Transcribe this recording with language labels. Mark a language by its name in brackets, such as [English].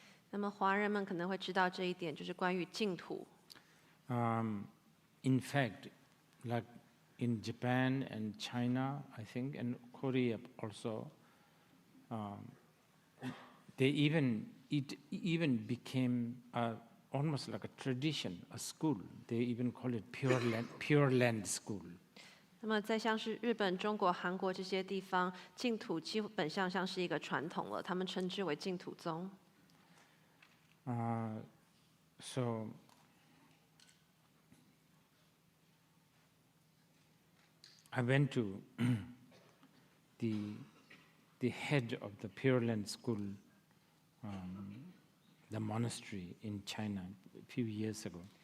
[Chinese] 那么华人们可能会知道这一点，就是关于净土。 [English] In fact, like in Japan and China, I think, and Korea also, it even became almost like a tradition, a school. They even call it Pure Land School. [Chinese] 那么在像是日本、中国、韩国这些地方，净土基本上像是一个传统了，他们称之为净土宗。 [English] So I went to the head of the Pure Land School, the monastery in China a few years ago.